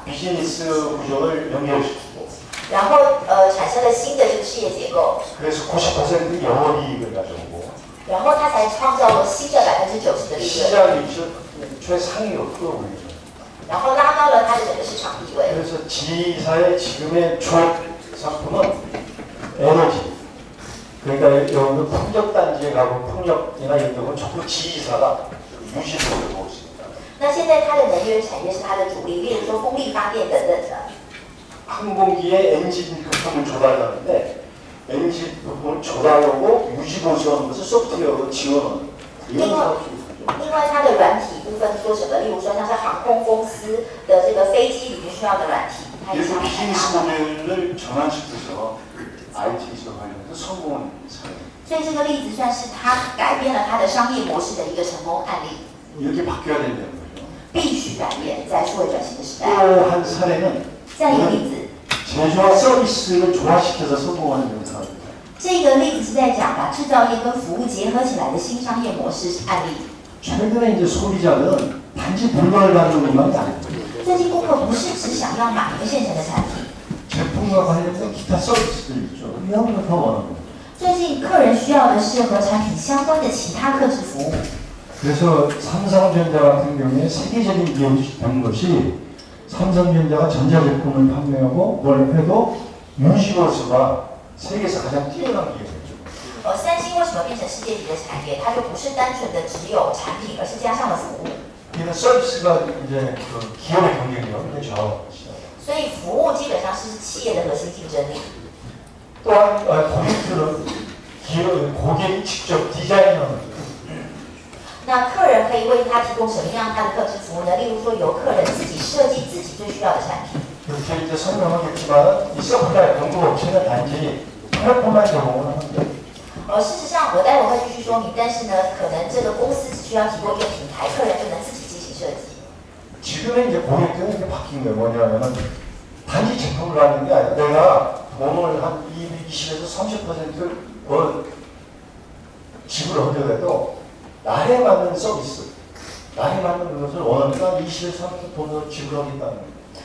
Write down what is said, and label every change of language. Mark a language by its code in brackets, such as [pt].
[ko] 비즈니스 구조를 연결시키고 [zh] 然后产生了新的这个事业结构， [ko] 그래서 90% 영업이익을 가져오고 [zh] 然后它才创造了新的90%的利润， [ko] 시장 위치를 최상위로 끌어올리죠. [zh] 然后拉高了它的整个市场地位。 [ko] 그래서 지사의 지금의 주 상품은 에너지. 그러니까 여러분들 풍력단지에 가고 풍력이나 이런 데는 전부 지사가 유지를 보고 있습니다. [zh] 那现在它的能源产业是它的主力，例如说风力发电等等的。 [ko] 항공기의 엔진 부품을 조달하는데 엔진 부품을 조달하고 유지 보수하는 것을 소프트웨어로 지원하는 이런 사업이 [zh] 另外，它的软体部分做什么？例如说，像是航空公司的这个飞机里面需要的软体，它也 [ko] 그래서 [zh] 是 [ko] 비즈니스 모델을 전환시켜서 IT 기업화에서 성공한 사례. [zh] 所以这个例子算是它改变了它的商业模式的一个成功案例。 [ko] 이렇게 바뀌어야 된다는 거죠. [zh] 必须改变，在数位转型的时代。 [ko] 또 한 사례는 [zh] 再一个例子， [ko] 제조와 서비스를 조화시켜서 성공하는 이런 사업입니다. [zh] 这个例子是在讲把制造业跟服务结合起来的新商业模式案例。 [ko] 최근에 이제 소비자는 단지 물건을 받는 것만이 아닙니다. [zh] 最近顾客不是只想要买一个现成的产品， [ko] 제품과 관련된 기타 서비스들 있죠. 이런 걸 더 원하는 거예요. [zh] 最近客人需要的是和产品相关的其他客制服务。 [ko] 그래서 삼성전자 같은 경우에 세계적인 기업이 된 것이 삼성전자가 전자제품을 판매하고 뭘 해도 유지보수가 세계에서 가장 뛰어난 기업이죠. [zh] 三星为什么变成世界级的产业？它就不是单纯的只有产品，而是加上了服务。 [ko] 이런 서비스가 이제 그 기업의 경쟁력을 좌우하고 있어요. [zh] 所以服务基本上是企业的核心竞争力。 [ko] 또한 고객들은 고객이 직접 디자인하는 거죠. [zh] 那客人可以为他提供什么样他的客制服务呢？例如说，由客人自己设计自己最需要的产品。 [ko] 이렇게 이제 설명하겠지만 이 서플라이 공급업체는 단지 플랫폼만 제공을 합니다. [zh] 事实上，我待会会继续说明，但是呢，可能这个公司只需要提供一个平台，客人就能自己进行设计。 [ko] 지금의 이제 고객들은 이제 바뀐 거예요. 뭐냐면은 단지 제품을 받는 게 아니라 내가 돈을 한 20에서 30% 지불하더라도 나에 맞는 서비스, 나에 맞는 것을 원하니까 20에서 30% 돈을 지불하겠다는 거예요.